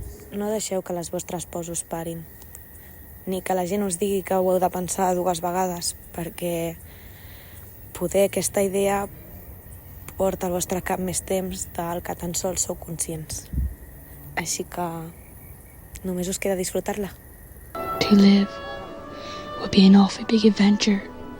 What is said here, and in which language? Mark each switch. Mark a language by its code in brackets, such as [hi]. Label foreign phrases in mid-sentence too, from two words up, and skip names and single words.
[ca] No deixeu que les vostres pors us parin, ni que la gent us digui que ho heu de pensar 2 vegades, perquè poder aquesta idea porta al vostre cap més temps del que tan sols sou conscients. Així que només us queda disfrutar-la. [en] To live would be an awfully big adventure.